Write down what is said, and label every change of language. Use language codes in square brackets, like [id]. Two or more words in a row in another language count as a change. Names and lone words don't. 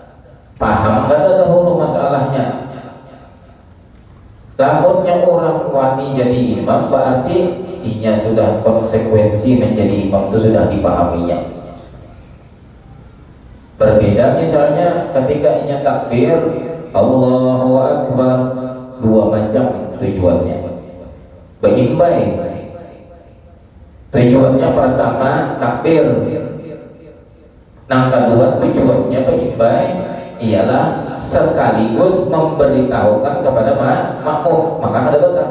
[bjn] Paham kada dahulu masalahnya. Lamunnya orang wani jadi imam berarti inya sudah konsekuensi menjadi imam itu sudah dipahaminya. [id] Berbeda misalnya ketika inya takbir [ar] Allahu Akbar, [id] dua macam tujuannya. [bjn] Berimbai. [id] Tujuannya pertama takbir. Yang kedua tujuannya berimbai ialah sekaligus memberitahukan kepada makmum, maka ada betul.